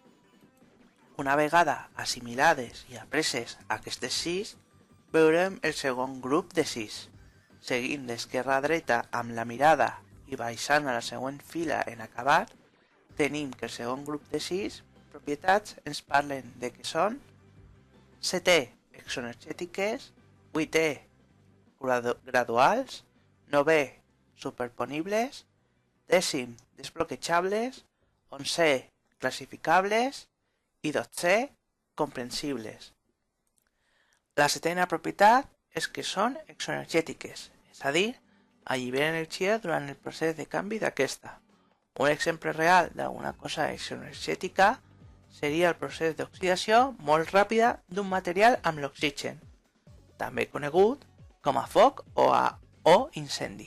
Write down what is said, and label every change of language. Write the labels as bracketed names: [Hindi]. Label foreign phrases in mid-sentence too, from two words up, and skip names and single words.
[Catalan] Una vegada assimilades i apreses aquestes 6, veurem el segon grup de 6. Seguint d'esquerra a dreta amb la mirada i baixant a la següent fila en acabat, tenim que el segon grup de 6 propietats ens parlen de que són 7è exoenergètiques, 8è graduals, 9è superponibles, 10è desbloquejables, 11è classificables i 12è comprensibles. La setena propietat és que són exoenergètiques, és a dir, alliberen energia durant el procés de canvi d'aquesta. Un exemple real d'alguna cosa exoenergètica seria el procés d'oxidació molt ràpida d'un material amb l'oxigen, també conegut com a foc o incendi.